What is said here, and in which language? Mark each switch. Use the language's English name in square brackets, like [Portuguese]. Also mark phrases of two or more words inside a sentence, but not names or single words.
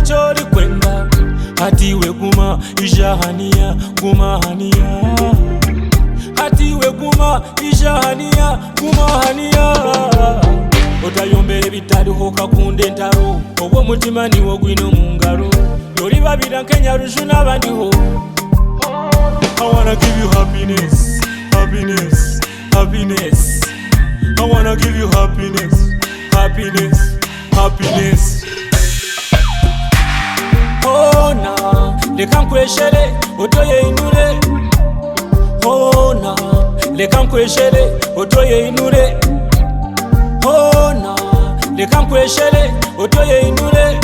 [Nyankole] kyoli kwenda hatiwe guma ijahaniya guma haniya hatiwe guma ijahaniya guma haniya otayombere bitaliho kakunde entaro obwo mutima niwo gwino mu ngalo yoli babira nkenyaruju n'abandiho [English] I wanna give you happiness, happiness, happiness. I wanna give you happiness, happiness, happiness. [Nyankole] Oh na, leka nkweshere otoye inure. Oh na, leka nkweshere otoye inure. Oh na, leka nkweshere otoye inure.